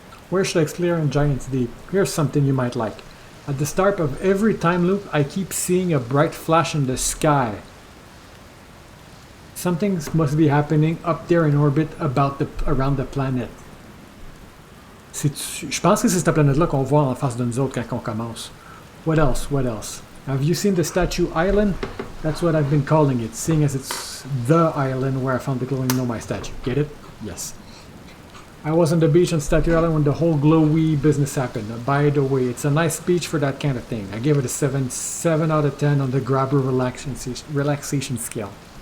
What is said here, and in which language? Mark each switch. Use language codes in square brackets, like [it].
[en] Where should I explore in Giant's Deep? Here's something you might like. At the start of every time loop, I keep seeing a bright flash in the sky. Something must be happening up there in orbit around the planet. [fr] Je pense que c'est cette planète-là qu'on voit en face de nous autres quand on commence. [en] What else? What else? Have you seen the Statue Island? That's what I've been calling it, seeing as it's the island where I found the glowing Nomai statue. Get it? Yes. I was on the beach on Statue Island when the whole glowy business happened. By the way, it's a nice beach for that kind of thing. I gave it a 7 out of 10 on the grabber relaxation scale.